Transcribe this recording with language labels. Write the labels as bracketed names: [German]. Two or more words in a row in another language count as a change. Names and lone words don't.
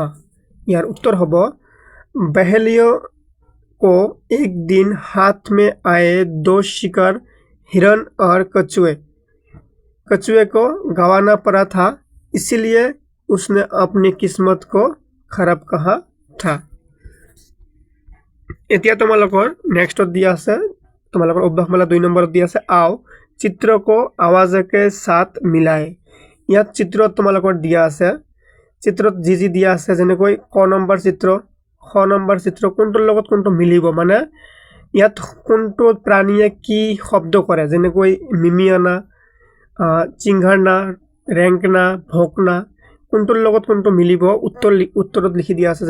[Hindi] यार उत्तर होबो बहेलियों को एक दिन हाथ में आए दो शिकार हिरण और कछुए को गंवाना पड़ा था, इसीलिए उसने अपनी किस्मत को खराब कहा था। [Assamese] এতিয়া তোমালোকৰ নেক্সটত দিয়া আছে, তোমালোকৰ অভ্যাসমালা 2 নম্বৰত দিয়া আছে [Hindi] आओ चित्र को आवाज के साथ मिलाए। [Assamese] ইয়াত চিত্ৰত তোমালোকৰ দিয়া আছে, চিত্ৰত যি দিয়া আছে যেনেকৈ ক নম্বৰ চিত্ৰ, খ নম্বৰ চিত্ৰ কোনটোৰ লগত কোনটো মিলিব, মানে ইয়াত কোনটো প্ৰাণীয়ে কি শব্দ কৰে, যেনেকৈ [Hindi] मिमियाना, चिंघाड़ना, रेंकना, भौंकना, [Assamese] কোনটোৰ লগত কোনটো মিলিব উত্তৰত লিখি দিয়া আছে।